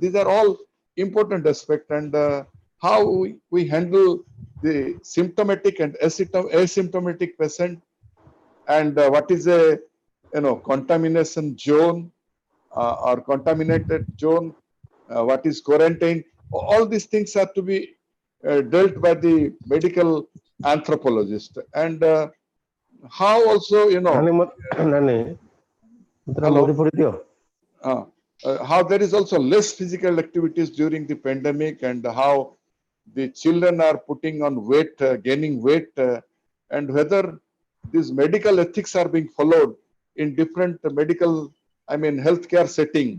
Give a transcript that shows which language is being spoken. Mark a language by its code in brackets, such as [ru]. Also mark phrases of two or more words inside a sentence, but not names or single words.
[en] These are all important aspects, and how we handle the symptomatic and asymptomatic patient, and what is a contamination zone or contaminated zone, what is quarantine. All these things are to be dealt by the medical anthropologist, and how also [or] ନାନୀ ମତେ [en] hello, [or] ମୋରି ପଡି ଦିଅ [en] how there is also less physical activities during the pandemic, and how the children are putting on weight, gaining weight, and whether these medical ethics are being followed in different medical, healthcare setting.